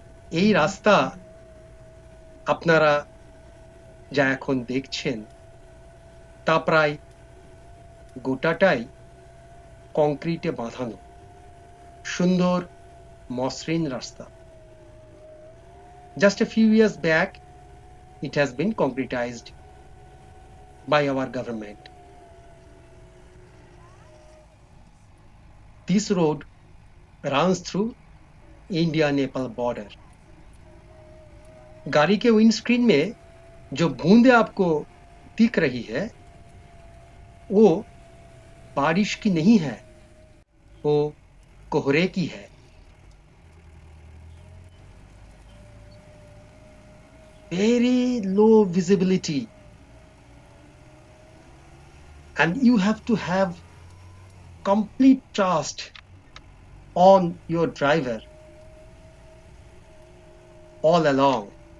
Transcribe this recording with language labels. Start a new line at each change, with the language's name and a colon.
Bangla: এই রাস্তা আপনারা যা এখন দেখছেন তা প্রায় গোটাটাই কংক্রিটে বাঁধানো সুন্দর মসৃণ রাস্তা।
English: Just a few years back, it has been concretized by our government. This road runs through India-Nepal border.
Hindi: गाड़ी के विंडस्क्रीन में जो बूंदें आपको दिख रही है वो बारिश की नहीं है, वो कोहरे की है।
English: Very low visibility, and you have to have complete trust on your driver all along.